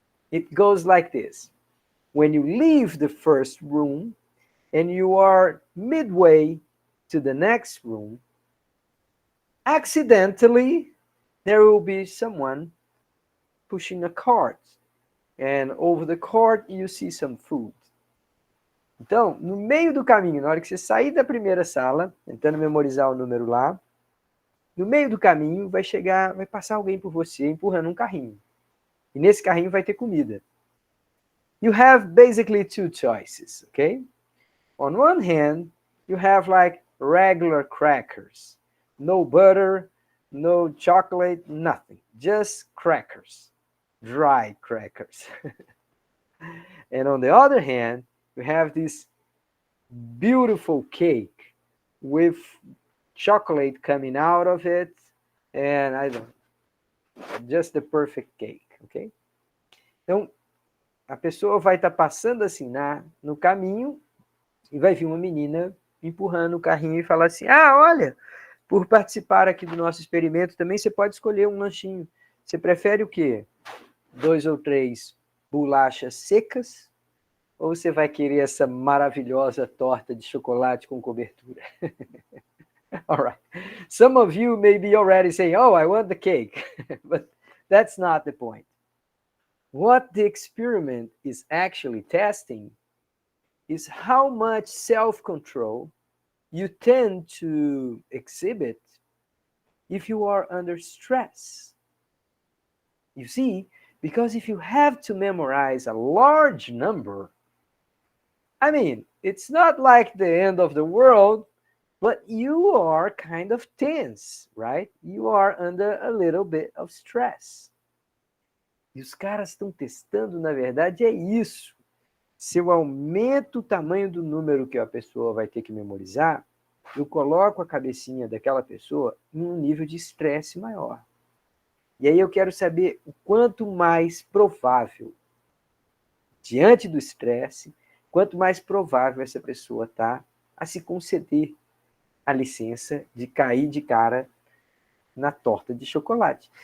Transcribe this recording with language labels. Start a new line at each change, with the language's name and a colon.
English: It goes like this. When you leave the first room and you are midway to the next room, accidentally, there will be someone pushing a cart. And over the cart, you see some food.
Portuguese: Então, no meio do caminho, na hora que você sair da primeira sala, tentando memorizar o número lá, no meio do caminho vai passar alguém por você empurrando um carrinho. E nesse carrinho vai ter comida.
English: You have basically two choices, okay? On one hand, you have like regular crackers. No butter, no chocolate, nothing. Just crackers. Dry crackers. And on the other hand, you have this beautiful cake with chocolate coming out of it, and just the perfect cake, ok?
Portuguese: Então, a pessoa vai estar passando assim no caminho e vai vir uma menina empurrando o carrinho e falar assim, olha, por participar aqui do nosso experimento também você pode escolher um lanchinho. Você prefere o quê? 2 ou 3 bolachas secas? Ou você vai querer essa maravilhosa torta de chocolate com cobertura?
English: All right. Some of you may be already saying, oh, I want the cake. But that's not the point. What the experiment is actually testing is how much self-control you tend to exhibit if you are under stress. You see, because if you have to memorize a large number, I mean, it's not like the end of the world, but you are kind of tense, right? You are under a little bit of stress.
Portuguese: E os caras estão testando, na verdade, é isso. Se eu aumento o tamanho do número que a pessoa vai ter que memorizar, eu coloco a cabecinha daquela pessoa em um nível de estresse maior. E aí eu quero saber o quanto mais provável, diante do estresse, quanto mais provável essa pessoa está a se conceder a licença de cair de cara na torta de chocolate.